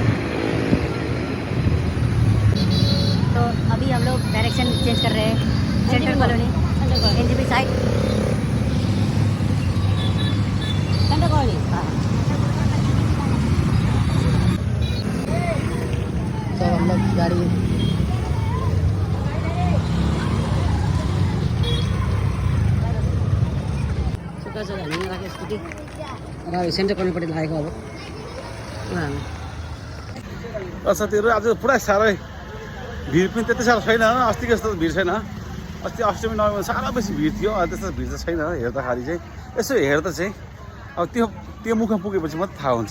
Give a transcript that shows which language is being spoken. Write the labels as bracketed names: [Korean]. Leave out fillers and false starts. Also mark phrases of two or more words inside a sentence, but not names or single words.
[Hindi] तो अभी हम लोग [English] direction change [Hindi] कर रहे हैं, सेंट्रल कॉलोनी एनजीबी साइड सेंट्रल कॉलोनी। हाँ तो हम लोग गाड़ी स्कूटी सेन्टर [Nepali] कॉलोनीपट्टि लागेको अब। साथीहरू आज पुरा साह्रै भिड पनि त्यति साह्रो छैन, अस्तिको जस्तो भिड छैन। अस्ति अष्टमी नवमीमा साह्रो बेसी भिड थियो, त्यस्तो भिड त छैन हेर्दाखेरि चाहिँ। यसो हेर्दा चाहिँ अब त्यो मुखमा पुगेपछि मात्रै थाहा हुन्छ।